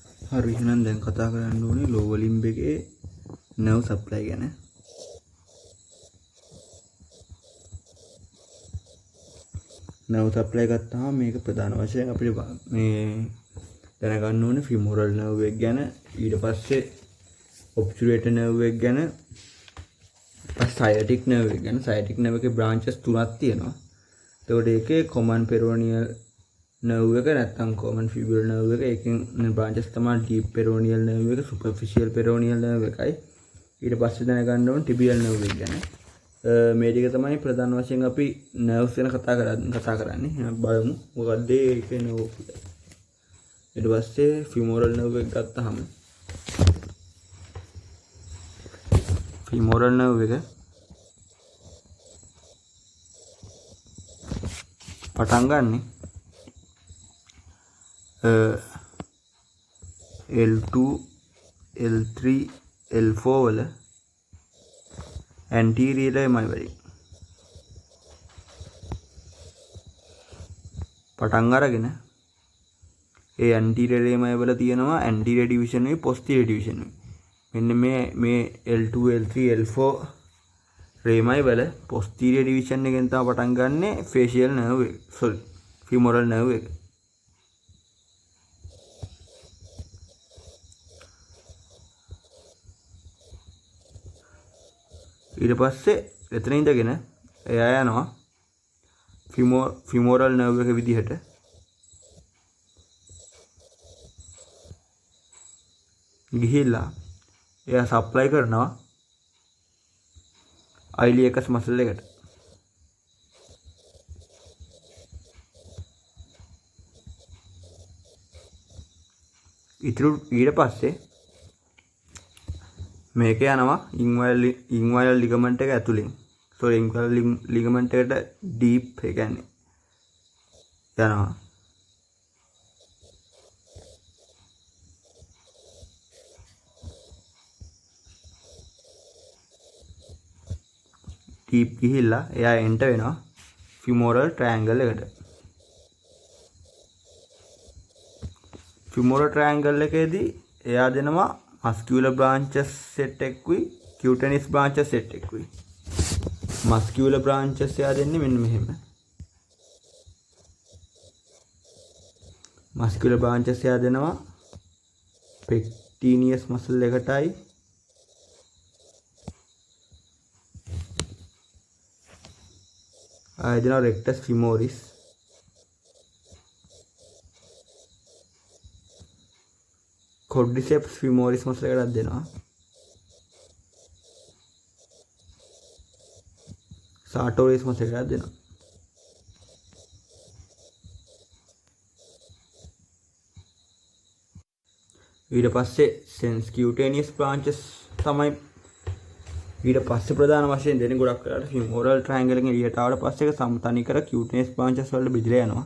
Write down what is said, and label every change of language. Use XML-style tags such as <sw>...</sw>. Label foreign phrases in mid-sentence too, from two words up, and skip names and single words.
<si>හරි එහෙනම් දැන් කතා කරන්න ඕනේ</si> <en>lower limb</en> <si>එකේ</si> <en>nerve supply</en> <si>ගැන.</si> <en>nerve supply</en> <si>ගත්තාම මේක ප්‍රධාන වශයෙන් අපිට මේ දැනගන්න ඕනේ</si> <en>femoral nerve</en> <si>එක ගැන, ඊට පස්සේ</si> <en>obturator nerve</en> <si>එක ගැන,</si> <en>sciatic nerve</en> <si>එක ගැන.</si> <en>sciatic nerve</en> <si>එකේ branches තුනක් තියෙනවා. එතකොට ඒකේ</si> <en>common peroneal nerve</en> <si>එක නැත්නම්</si> <en>common fibular nerve</en> <si>එක, ඒකෙන් branches තමයි</si> <en>deep peroneal nerve</en> <si>එක,</si> <en>superficial peroneal nerve</en> <si>එකයි. ඊට පස්සේ දැනගන්න ඕනේ</si> <en>tibial nerve</en> <si>එක ගැන. මේ ටික තමයි ප්‍රධාන වශයෙන් අපි nerves ගැන කතා කරන්නේ. එහෙනම් බලමු මොකක්ද ඒකේ nerve එක. ඊට පස්සේ</si> <en>femoral nerve</en> <si>එක ගත්තාම</si> <en>femoral nerve</en> <si>එක පටන් ගන්නෙ L2 L3 L4 වල</si> <en>anterior lemma</en> <si>වලින් පටන් අරගෙන ඒ</si> <en>anterior lemma</en> <si>වල තියෙනවා</si> <en>anterior division</en> <si>එකයි</si> <en>posterior division</en> <si>එකයි. මෙන්න මේ L2 L3 L4 lemma වල</si> <en>posterior division</en> <si>එකෙන් තමයි පටන් ගන්නෙ</si> <en>facial nerve</en> <si>එක.</si> <en>femoral nerve</en> <si>එක. ඊට පස්සේ එතන ඉඳගෙන එයා යනවා</si> <en>femoral nerve</en> <si>එක විදිහට ගිහිල්ලා එයා සප්ලයි කරනවා</si> <en>iliacus muscle</en> <si>එකට. ඊට පස්සේ මේක යනවා</si> <en>inguinal ligament</en> <si>එක ඇතුලෙන්.</si> <en>inguinal ligament</en> <si>එකට deep ඒ කියන්නේ යනවා. deep ගිහිල්ලා එයා enter වෙනවා</si> <en>femoral triangle</en> <si>එකට.</si> <en>femoral triangle</en> <si>එකේදී එයා දෙනවා</si> <en>muscular branches set</en> <si>එකකුයි</si> <en>cutaneous branches set</en> <si>එකකුයි.</si> <en>muscular branches</en> <si>එයා දෙන්නේ මෙන්න මෙහෙම.</si> <en>muscular branches</en> <si>එයා දෙනවා</si> <en>pectineus muscle</en> <si>එකටයි දෙනවා</si> <en>rectus femoris. quadriceps femoris muscle</en> <si>එකටත් දෙනවා.</si> <en>sartorius muscle</en> <si>එකටත් දෙනවා. ඊට පස්සේ</si> <en>sens cutaneous branches</en> <si>තමයි ඊට පස්සේ ප්‍රධාන වශයෙන් දෙන්නේ. ගොඩක් වෙලාවට</si> <en>femoral triangle</en> <si>එකෙන් එළියට ආවට පස්සේ ඒක සම්තනි කර</si> <en>cutaneous branches</en> <si>වලට බෙදලා යනවා.</si>